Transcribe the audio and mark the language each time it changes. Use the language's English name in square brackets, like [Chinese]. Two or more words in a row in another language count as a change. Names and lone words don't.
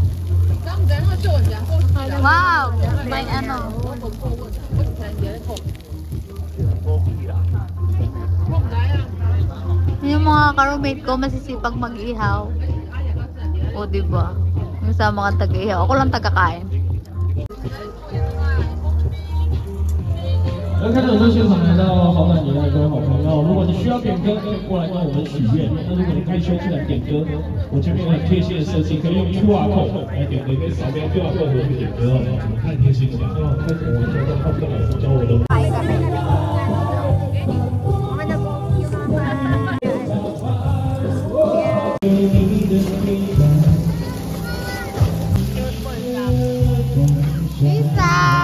[Filipino] Wow! May ano. Yung mga ka-roommate ko masisipag mag-ihaw. O, diba? Yung sa mga taga-ihaw. Ako lang taga-kain. [Chinese] 刚开始我们现场看到好感年的各位好朋友，如果你需要点歌，可以过来跟我们许愿。那如果你开车进来点歌，我这边有很贴心的设计，可以用 [English] QR code [Chinese] 来点歌，可以扫描 [English] QR code [Chinese] 去点歌哦，我们太贴心了。开始我觉得他们老师教我的。 [Filipino] Isa!